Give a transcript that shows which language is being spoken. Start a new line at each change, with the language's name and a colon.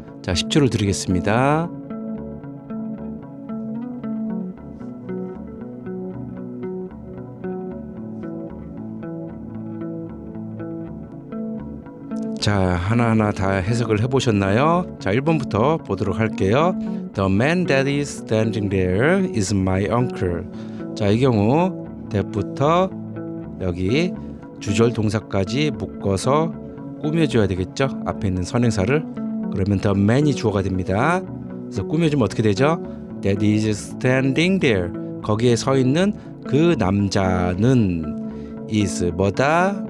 Korean: 자, 10초를 드리겠습니다. 자, 하나하나 다 해석을 해보셨나요? 자, 1번부터 보도록 할게요.
English: The man that is standing there is my uncle.
Korean: 자, 이 경우 that부터 여기 주절 동사까지 묶어서 꾸며줘야 되겠죠? 앞에 있는 선행사를. 그러면
English: the man
Korean: 이 주어가 됩니다. 그래서 꾸며주면 어떻게 되죠?
English: That is standing there.
Korean: 거기에 서 있는 그 남자는 is 뭐다?